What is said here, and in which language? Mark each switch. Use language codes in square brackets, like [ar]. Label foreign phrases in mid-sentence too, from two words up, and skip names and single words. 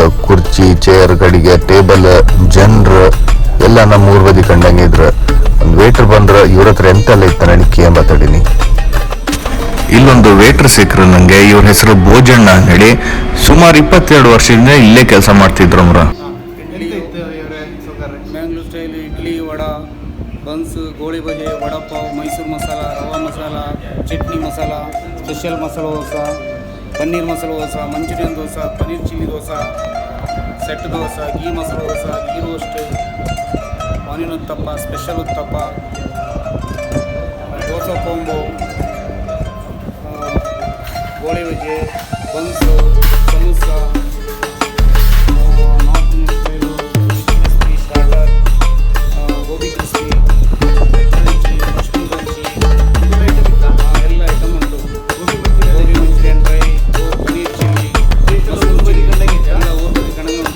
[kn] ಕುರ್ಚಿ, ಚೇರ್, ಗಡಿಗೆ, ಟೇಬಲ್, ಜನರು ಎಲ್ಲ ನಮ್ಮ ಊರ್ ಬದಿ ಕಂಡಂಗೆ ಇದ್ರು. ಒಂದು ವೇಟರ್ ಬಂದ್ರೆ ಇವ್ರ ಹತ್ರ ಎಂತೆಲ್ಲ ಇತ್ತ ನಡಿಕೆ ಮಾತಾಡಿನಿ. ಇಲ್ಲೊಂದು ವೇಟರ್ ಸಿಕ್ಕರು ನಂಗೆ. ಇವ್ರ ಹೆಸರು ಭೋಜಣ್ಣ ಹೇಳಿ. ಸುಮಾರು 22 ವರ್ಷದಿಂದ ಇಲ್ಲೇ ಕೆಲಸ ಮಾಡ್ತಿದ್ರು. [en] Bangalore style [kn] ಇಡ್ಲಿ, ವಡಾ, ಬನ್ಸ್, ಗೋಳಿ ಬಜೆ, ವಡಪಾವ್, ಮೈಸೂರು ಮಸಾಲ, ರವಾ ಮಸಾಲ, ಚಟ್ನಿ ಮಸಾಲ, ಸ್ಪೆಷಲ್ ಮಸಾಲ ದೋಸೆ, ಪನ್ನೀರ್ ಮಸಾಲ ದೋಸೆ, ಮಂಚೂರಿಯನ್ ದೋಸೆ, ಪನ್ನೀರ್ ಚಿಲ್ಲಿ ದೋಸೆ, ಸೆಟ್ ದೋಸೆ, ಗೀ ಮಸಾಲ ದೋಸೆ, [en] ghee roast, [kn] ಆನಿಯನ್ ಉತ್ತಪ್ಪ, ಸ್ಪೆಷಲ್ ಉತ್ತಪ್ಪ, ದೋಸೆ ಕೊಂಬು, ಗೋಳಿ ಬಜೆ, ಬನ್ಸು, ಸಮೋಸ, [en] North Indian style, crispy starter, [kn] ಗೋಬಿ ಕ್ರಿಸ್ಪಿ, ಮಶ್ರೂಮ್ ಬಜ್ಜಿ, ಎಲ್ಲ ಐಟಮ್ ಉಂಟು. ಗೋಬಿ [en] Manchurian dry, [kn] ಪನ್ನೀರ್ ಚಿಲ್ಲಿ, [en] mushroom chilli [kn] ಎಲ್ಲ ಊರ್ ಬದಿ ಕಣಗೆ ಉಂಟು.